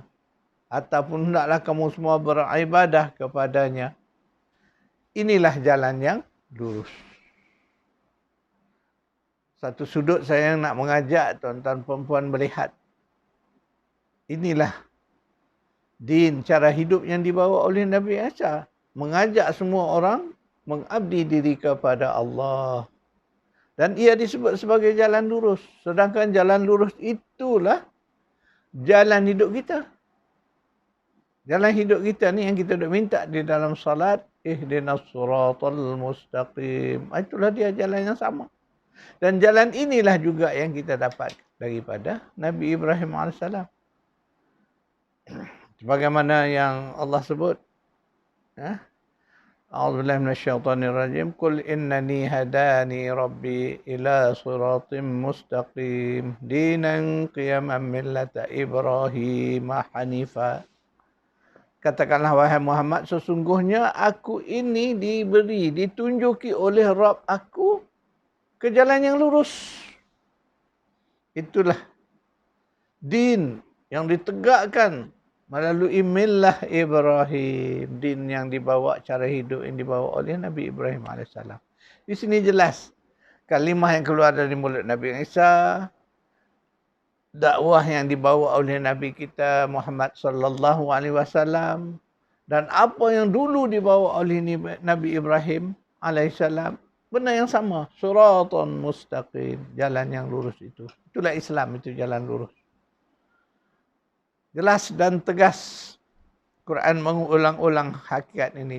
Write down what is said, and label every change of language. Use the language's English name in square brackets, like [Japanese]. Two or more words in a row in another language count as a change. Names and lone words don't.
[Malay] Ataupun hendaklah kamu semua beribadah kepadanya. Inilah jalan yang lurus. Satu sudut saya nak mengajak tuan-tuan perempuan melihat. Inilah din, cara hidup yang dibawa oleh Nabi Isa. Mengajak semua orang mengabdi diri kepada Allah. Dan ia disebut sebagai jalan lurus. Sedangkan jalan lurus itulah jalan hidup kita. Jalan hidup kita ni yang kita duk minta di dalam salat. [Arabic] اهدنا الصراط المستقيم. [Malay] Itulah dia jalan yang sama. Dan jalan inilah juga yang kita dapat daripada Nabi Ibrahim AS. Sebagaimana yang Allah sebut. [Arabic] أعوذ بالله من الشيطان الرجيم. قل إنني هداني ربي إلى صراط مستقيم. دينا قيما ملة إبراهيم حنيفا. [Malay] Katakanlah wahai Muhammad, sesungguhnya aku ini ditunjuki oleh Rabb aku ke jalan yang lurus. Itulah din yang ditegakkan melalui millah Ibrahim. Din yang dibawa, cara hidup yang dibawa oleh Nabi Ibrahim AS. Di sini jelas kalimah yang keluar dari mulut Nabi Isa, dakwah yang dibawa oleh Nabi kita Muhammad [Arabic] صلى الله عليه وسلم, [Malay] dan apa yang dulu dibawa oleh Nabi Ibrahim alaihissalam, benda yang sama. [Arabic] صراط مستقيم, [Malay] jalan yang lurus itu. Itulah Islam, itu jalan lurus. Jelas dan tegas Quran mengulang-ulang hakikat ini.